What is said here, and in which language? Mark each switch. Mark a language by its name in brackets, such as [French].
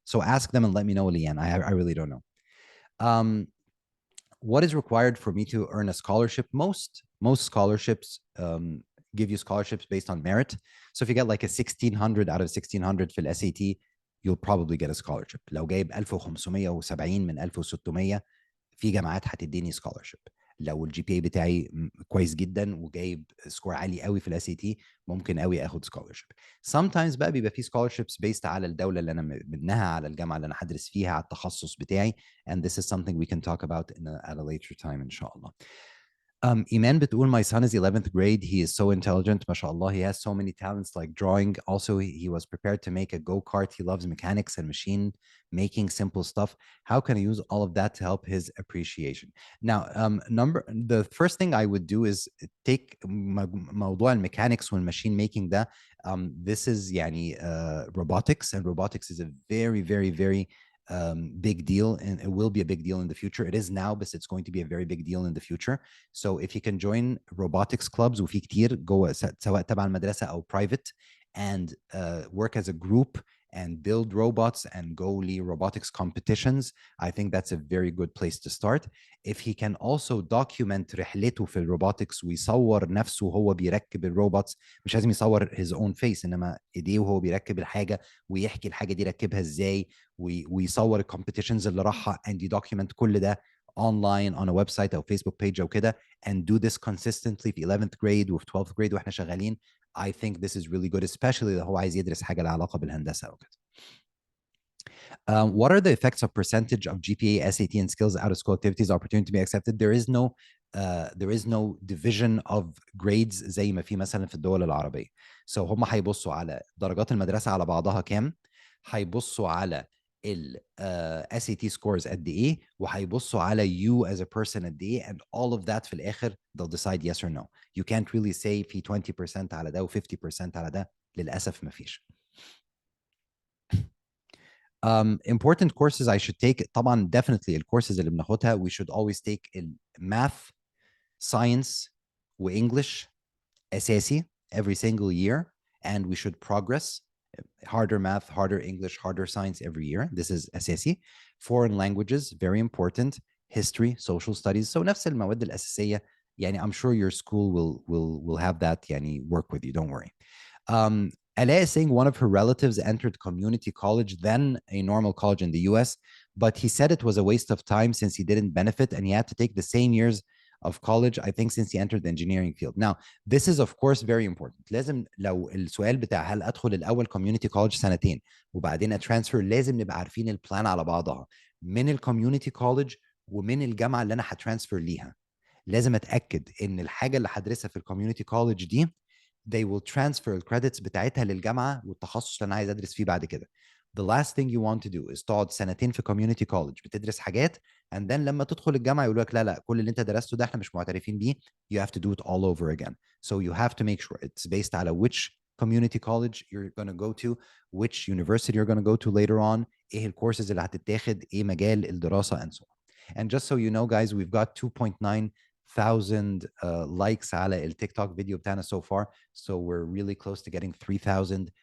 [English] So ask them and let me know, Leanne. I really don't know. What is required for me to earn a scholarship? Most scholarships give you scholarships based on merit. So if you get like a 1600 out of 1600 [Arabic] في [English] SAT, you'll probably get a scholarship. [Arabic] لو جايب 1570 من 1600 في جامعات هتديني scholarship. لو الجي بي اي بتاعي كويس جدا وجايب سكور عالي قوي في الاس اي تي ممكن قوي اخد scholarship. [English] Sometimes [Arabic] بقى بيبقى في [English] scholarships based [Arabic] على الدوله اللي انا منها, على الجامعه اللي انا هدرس فيها, على التخصص بتاعي, [English] and this is something we can talk about at a later time [Arabic] ان شاء الله. [English] Iman [Arabic] بتقول, [English] my son is 11th grade. He is so intelligent. MashaAllah. He has so many talents like drawing. Also, he was prepared to make a go-kart. He loves mechanics and machine making, simple stuff. How can I use all of that to help his appreciation? Now, the first thing I would do is take [Arabic] موضوع [English] المechanics والmachine making [Arabic] ده. [English] This is [Arabic] يعني [English] robotics, and robotics is a very, very, very big deal, and it will be a big deal in the future. It is now, but it's going to be a very big deal in the future. So if you can join robotics clubs, [Arabic] وفي كتير جوه سواء تبع المدرسة أو [English] private, and work as a group and build robots and go lead robotics competitions, I think that's a very good place to start. If he can also document [Arabic] رحلته في الروبوتكس ويصور نفسه وهو بيركب الروبوتس, مش لازم يصور [English] his own face, [Arabic] انما ايديه وهو بيركب الحاجة ويحكي الحاجة دي ركبها ازاي, ويصور الكومبيتيشنز اللي راحها, and يدوكيومنت كل ده [English] online on a website [Arabic] او Facebook page او كده, [English] and do this consistently [Arabic] في 11th grade وفي 12th grade واحنا شغالين. [English] I think this is really good, especially [Arabic] لو هو عايز يدرس حاجة لها علاقة بالهندسة أو كده. [English] What are the effects of percentage of GPA, SAT, and skills out of school activities opportunity to be accepted? There is no division of grades [Arabic] زي ما في مثلا في الدول العربية. [English] So [Arabic] هم هيبصوا على درجات المدرسة على بعضها كام, هيبصوا على ال [English] SAT scores [Arabic] قد ايه, وهيبصوا على [English] you as a person [Arabic] قد ايه, [English] and all of that [Arabic] في الآخر [English] they'll decide yes or no. You can't really say [Arabic] في 20% على ده و 50% على ده, للأسف مفيش. [English] Important courses I should take, [Arabic] طبعا [English] definitely [Arabic] الcourses اللي بناخدها [English] we should always take math, science و English [Arabic] أساسي [English] every single year, and we should progress harder math, harder English, harder science every year. This is أساسي. Foreign languages, very important. History, social studies. So [Arabic] نفس المواد الأساسية. يعني [English] I'm sure your school will have that يعني work with you. Don't worry. Alea is saying one of her relatives entered community college, then a normal college in the US, but he said it was a waste of time since he didn't benefit and he had to take the same years of college, I think, since he entered the engineering field. Now, this is of course very important. [Arabic] لازم لو السؤال بتاع هل ادخل الاول community college سنتين وبعدين اترانسفير، لازم نبقى عارفين البلان على بعضها من الكوميونتي كولج ومن الجامعه اللي انا هترانسفير ليها. لازم اتاكد ان الحاجه اللي هدرسها في الكوميونتي كولج دي [English] they will transfer [Arabic] الكريدتس بتاعتها للجامعه والتخصص اللي انا عايز ادرس فيه بعد كده. [English] The last thing you want to do is [Arabic] تقعد سنتين في community college بتدرس حاجات [English] and then [Arabic] لما تدخل الجامعه يقولوا لك لا لا كل اللي انت درسته ده احنا مش معترفين بيه. [English] You have to do it all over again. So you have to make sure it's based [Arabic] على [English] which community college you're going to go to, which university you're going to go to later on, [Arabic] ايه الكورسز اللي هتتاخد، ايه مجال الدراسه [English] and so on. And just so you know guys, we've got 2.9 thousand likes [Arabic] على التيك فيديو بتاعنا [English] so far, so we're really close to getting 3,000.